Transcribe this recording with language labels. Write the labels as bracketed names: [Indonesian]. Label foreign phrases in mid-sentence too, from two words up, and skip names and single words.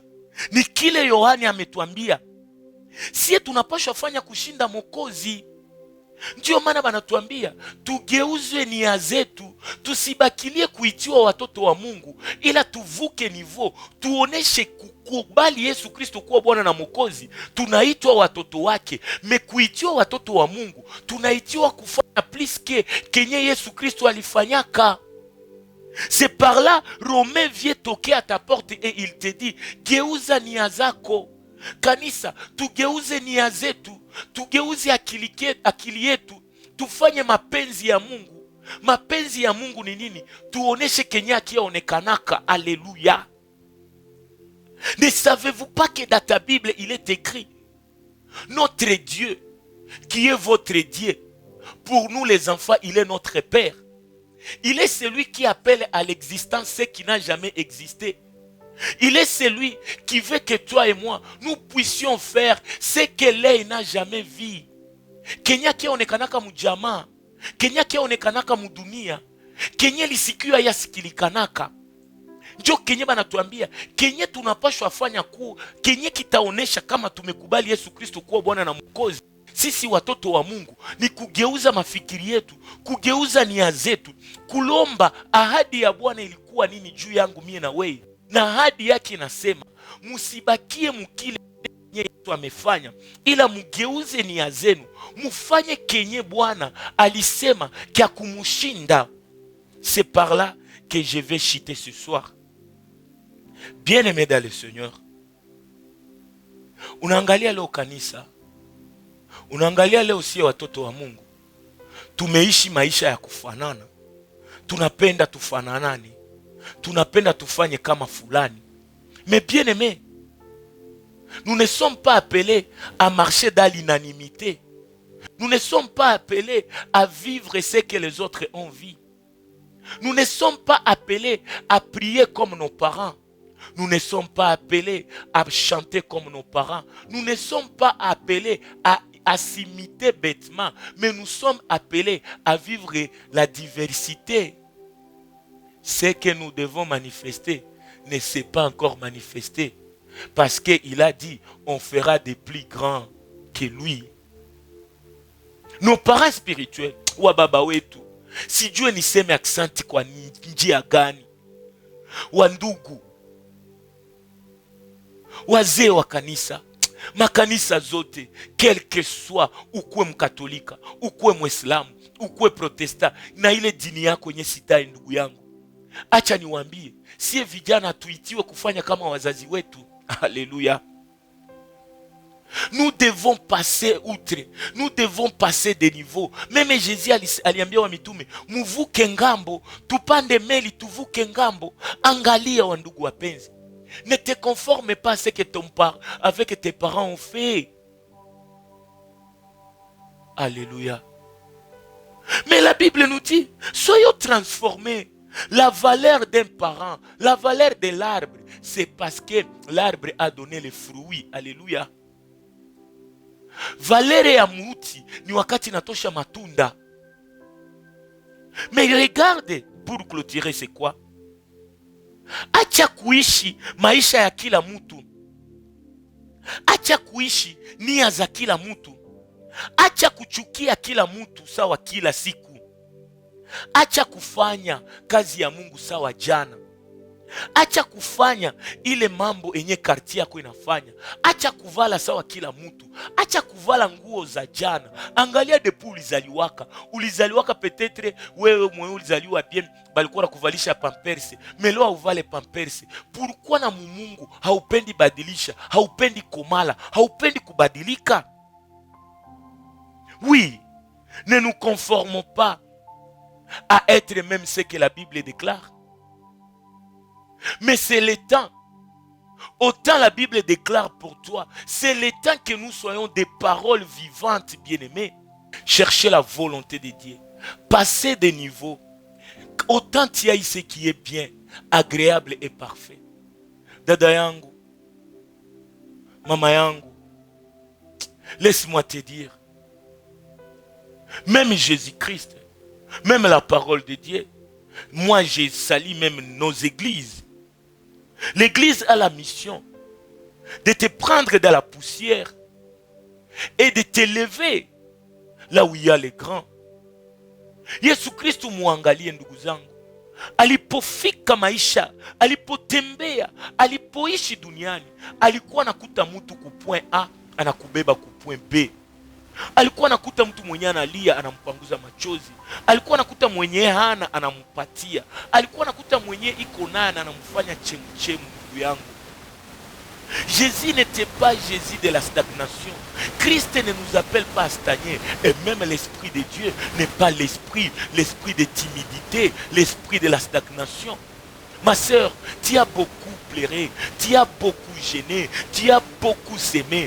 [Swahili] Ni kile Yohani ametuambia. Sie tunapashwa fanya kushinda Mwokozi. Ndio maana banatuambia tugeuze nia zetu, tusibakilie kuitiwa watoto wa Mungu, ila tuvuke nivo, tuoneshe kukubali Yesu Kristo kuwa Bwana na Mwokozi. Tunaitwa watoto wake, mekuitiwa watoto wa Mungu, tunaitiwa kufanya plus kenye Yesu Kristo alifanyaka. [French] C'est par là, Romain vient toquer à ta porte et il te dit, [Swahili] geuza nia zako. Kanisa, tugeuze nia zetu, tugeuze akili yetu, tufanye mapenzi ya Mungu. Mapenzi ya Mungu ni nini? Tuoneshe kenye akionekanaka. [French] Alléluia. Ne savez-vous pas que dans ta Bible il est écrit, notre Dieu qui est votre Dieu, pour nous les enfants il est notre Père. Il est celui qui appelle à l'existence ce qui n'a jamais existé. Il est celui qui veut que toi et moi, nous puissions faire ce que l'œil n'a jamais vu. [Swahili] Kenya kia onekanaka mujama, Kenya kia onekanaka mudunia, Kenya lisikio yasikilikanaka. Njo Kenya banatuambia, Kenya tunapashwa fanya Kenya kitaonesha kama tumekubali Yesu Kristo kuwa Bwana na Mwokozi. Sisi watoto wa Mungu ni kugeuza mafikiri yetu, kugeuza nia zetu, kulomba ahadi ya Bwana ilikuwa nini juu yangu mie na wewe. Na ahadi yake inasema, musibakie mukile Yesu amefanya, ila mugeuze nia zenu, mufanye kenye Bwana alisema kia kumushinda. [French] C'est par là que je vais chuter ce soir. Bien-aimé dans le Seigneur, [Swahili] unaangalia leo kanisa, unaangalia leo sie watoto wa Mungu, tumeishi maisha ya kufanana. Tunapenda tufananane, tunapenda tufanye kama fulani. [French] Mais bien aimé, nous ne sommes pas appelés à marcher dans l'unanimité. Nous ne sommes pas appelés à vivre ce que les autres ont vu. Nous ne sommes pas appelés à prier comme nos parents. Nous ne sommes pas appelés à chanter comme nos parents. Nous ne sommes pas appelés à s'imiter bêtement. Mais nous sommes appelés à vivre la diversité. Ce que nous devons manifester ne s'est pas encore manifesté. Parce qu'il a dit, on fera des plus grands que lui. Nos parents spirituels, [Swahili] wababa wetu, sijue niseme aksanti kwa njia gani. Wandugu, wazee wa kanisa, makanisa zote, [French] quel que soit, [Swahili] ukuwe mkatolika, ukuwe mwislamu, ukuwe protesta, na ile dini yako nye sitai ndugu yangu. Acha niwaambie, sie vijana tuitiwe kufanya kama wazazi wetu. [French] Alléluia. Nous devons passer outre. Nous devons passer des niveaux. [Swahili] Même Jésus aliambia wa mitume, muvuke ngambo, tupande meli tuvuke ngambo. Angalia wa ndugu wapenzi. [French] Ne te conforme pas à ce que ton père avec tes parents ont fait. Alléluia. Mais la Bible nous dit, soyons transformés. La valeur d'un parent, la valeur de l'arbre, c'est parce que l'arbre a donné les fruits. Alléluia. [Swahili] Valeur ya muti ni wakati natosha matunda. [French] Mais regarde, pour clôturer, c'est quoi? [Swahili] Acha kuishi maisha ya kila mtu. Acha kuishi nia za kila mtu. Acha kuchukia kila mtu sawa kila siku. Acha kufanya kazi ya Mungu sawa jana. Acha kufanya ile mambo enye karti yako inafanya. Acha kuvala sawa kila mtu. Acha kuvala nguo za jana. Angalia depuis ulizaliwaka. Ulizaliwaka peut-être wewe mwenye ulizaliwa bien balikuwa na kuvalisha pampers. Melo uvale pampers. Pourquoi na Mungu haupendi badilisha, haupendi komala, haupendi kubadilika? [French] Oui, ne nous conformons pas à être même ce que la Bible déclare. Mais c'est le temps. Autant la Bible déclare pour toi, c'est le temps que nous soyons des paroles vivantes, bien-aimés. Cherchez la volonté de Dieu. Passez des niveaux. Autant tu as ce qui est bien, agréable et parfait. [Swahili] Dada yangu, mama yangu, [French] laisse-moi te dire, même Jésus-Christ, même la parole de Dieu, moi j'ai sali même nos églises. L'église a la mission de te prendre dans la poussière et de t'élever là où il y a les grands. [Swahili] Yesu Kristo muangalie ndugu zangu. Alipofika maisha, alipotembea, alipoishi duniani, alikuwa anakuta mtu ku point A, anakubeba ku point B. Alikuwa anakuta mtu mwenye analia, anampanguza machozi. Alikuwa anakuta mwenye hana, anampatia. Alikuwa anakuta mwenye iko naye, anamfanya chemu ndugu yangu. [French] Jésus n'était pas Jésus de la stagnation. Christ ne nous appelle pas à stagner. Et même l'Esprit de Dieu n'est pas l'esprit de timidité, l'esprit de la stagnation. Ma sœur, tu as beaucoup pleuré, tu as beaucoup gêné, tu as beaucoup s'aimé.